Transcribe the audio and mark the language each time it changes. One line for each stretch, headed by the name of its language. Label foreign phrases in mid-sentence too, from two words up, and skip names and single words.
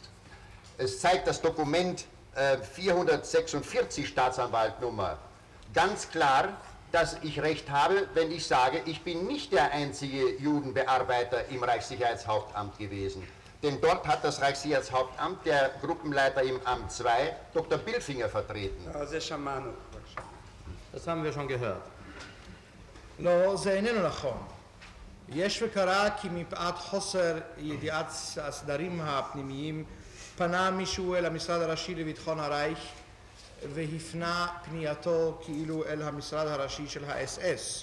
German: Es zeigt das Dokument 446 Staatsanwaltnummer ganz klar, dass ich recht habe, wenn ich sage, ich bin nicht der einzige Judenbearbeiter im Reichssicherheitshauptamt gewesen. Denn dort hat das Reichssicherheitshauptamt der Gruppenleiter im Amt 2, Dr. Bilfinger, vertreten. Das haben wir schon gehört.
Hebrew: לא, זה איננו נכון. יש וקרה כי מפאת חוסר ידיעת הסדרים הפנימיים פנה מישהו אל המשרד הראשי לביטחון הרייך והפנה פנייתו כאילו אל המשרד הראשי של האס-אס.